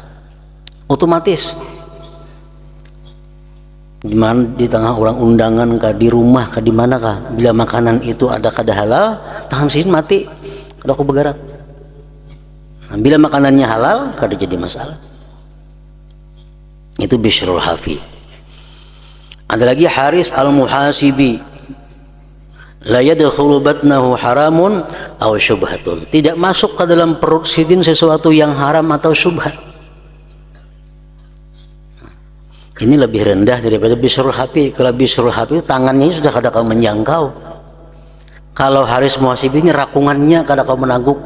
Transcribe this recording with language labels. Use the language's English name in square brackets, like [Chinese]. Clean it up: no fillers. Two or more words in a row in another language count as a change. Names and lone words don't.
[Banjar] Otomatis di tengah orang undangan kah, di rumah kah, di mana kah, bila makanan itu ada kada halal, tangan sidin mati, kada aku bergerak. Nah, bila makanannya halal, kada jadi masalah. Itu Bishrul Hafi. Ada lagi Haris Al-Muhasibi. [Arabic] لا يدخل بطنه حرام أو شبهة. [Indonesian] Tidak masuk ke dalam perut sidin sesuatu yang haram atau syubhat. Ini lebih rendah daripada Bisrul Habib. [Banjar] Kalau Bisrul Habib tangannya sudah kadang menjangkau. Kalau Haris Muhasib ini rakungannya kadang menaguk.